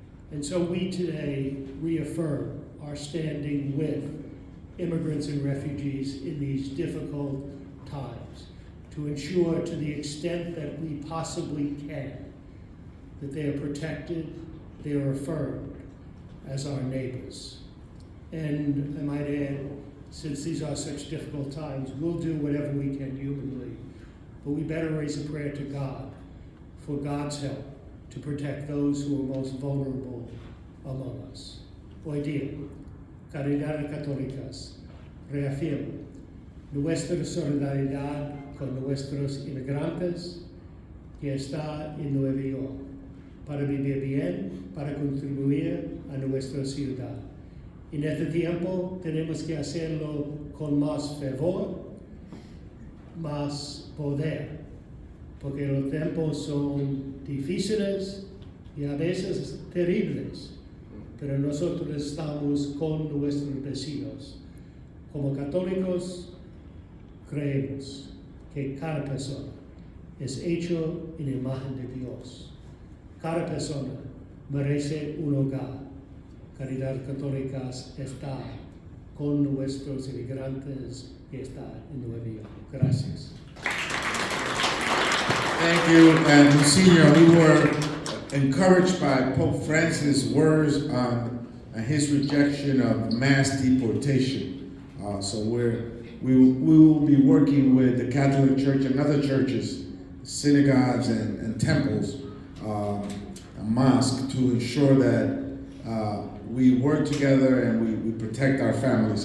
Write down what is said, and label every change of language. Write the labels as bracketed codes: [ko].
[en] And so we today reaffirm our standing with immigrants and refugees in these difficult times to ensure, to the extent that we possibly can, that they are protected, they are affirmed as our neighbors. And I might add, since these are such difficult times, we'll do whatever we can humanly, but we better raise a prayer to God for God's help to protect those who are most vulnerable among us. [es] Hoy día, Caridad Católicas reafirma nuestra solidaridad con nuestros inmigrantes que está en Nueva York para vivir bien, para contribuir a nuestra ciudad. En este tiempo tenemos que hacerlo con más fervor, más poder, porque los tiempos son difíciles y a veces terribles, pero nosotros estamos con nuestros vecinos. Como católicos, creemos que cada persona es hecho en imagen de Dios. Cada persona merece un hogar. Caridad Católica está con nuestros inmigrantes que está en Nueva York. Gracias. [en] Thank you. And Monsignor, we were encouraged by Pope Francis' words on his rejection of mass deportation. So we will be working with the Catholic Church and other churches, synagogues and temples, and mosques to ensure that we work together and we protect our families.